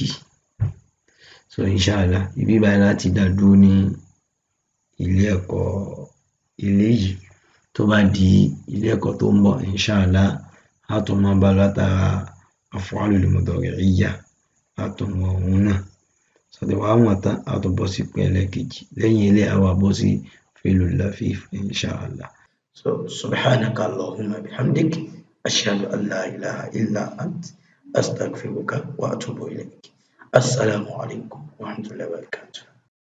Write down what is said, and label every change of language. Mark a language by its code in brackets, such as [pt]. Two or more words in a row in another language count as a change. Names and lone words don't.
[yo] So inshallah ibi báyìí láti dá dúró ní ilé ẹ̀kọ́ ilé yìí. Tó bá di ilé ẹ̀kọ́ tó ń bọ̀ inshallah a tún máa bá látara [ar] الأفعال المضارعية [yo] a tún mọ òun náà. So tí wàá mọ̀ tán a tún bọ́ sí ìpele kejì. Lẹ́yìn ilé a wá bọ́ sí [ar] فعل اللفيف [yo] inshallah. [ar] So سبحانك اللهم وبحمدك أشهد أن لا إله إلا أنت أستغفرك وأتوب إليك. السلام عليكم ورحمة الله وبركاته.